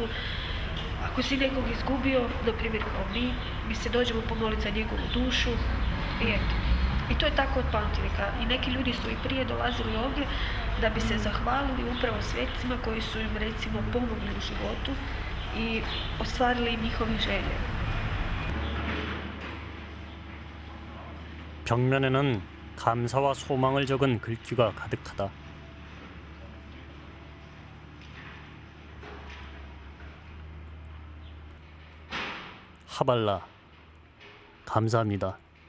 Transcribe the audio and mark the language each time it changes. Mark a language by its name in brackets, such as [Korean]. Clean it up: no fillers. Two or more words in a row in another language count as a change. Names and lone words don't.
[Croatian] Ako si nekog izgubio, na primjer kao mi se dođemo pomoliti za njegovu dušu i eto. I to je tako od pamtivijeka. I neki ljudi su i prije dolazili ovdje da bi se zahvalili upravo svecima koji su im recimo pomogli u životu i ostvarili im njihove želje. [Korean] 벽면에는 감사와 소망을 적은 글귀가 가득하다. 하발라, 감사합니다.